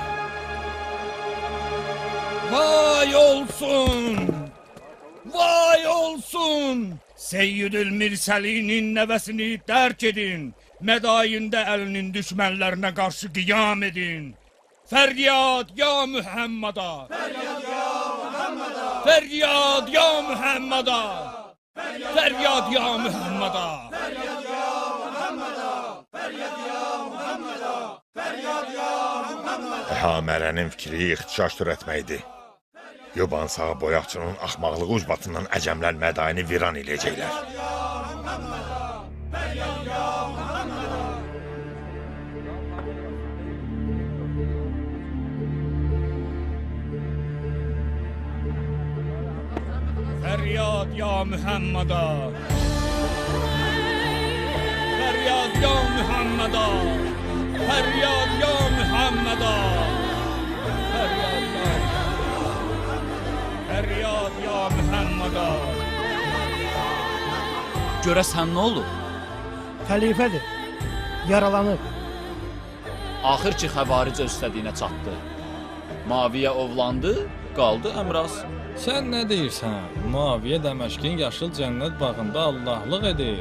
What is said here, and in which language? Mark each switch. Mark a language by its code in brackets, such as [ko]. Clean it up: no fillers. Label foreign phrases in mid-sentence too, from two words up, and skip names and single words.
[az] Vay olsun! Vay olsun! Seyyidül Mirsəlinin nəvəsini dərk edin. Mədayində əlinin düşmənlərinə qarşı qiyam edin. Fəryad ya Muhammada! Fəryad ya Muhammada! Fəryad ya Muhammada! Fəryad ya Muhammada! Fəryad ya Muhammada! Fəryad ya Muhammada! Fəryad ya Muhammada! Əhamələnin fikri ixtişaş törətməkdir. Yobansa boyaqçının axmaqlığı ucbatından əcəmlər Mədayini viran eləyəcəklər. Fəryad ya Muhammada! Fəryad ya Muhammada! Fəryad ya Muhammada! Fəryad ya Fəryad ya Muhammada! Görəsən nə olur? Xəlifədir. Yaralanıb. Axır ki, xəvaricə üstədiyinə çatdı. Muaviyə ovlandı, qaldı Əmraz. Sən nə deyirsən? Muaviyə Dəməşqin yaşıl cənnət bağında Allahlıq edir.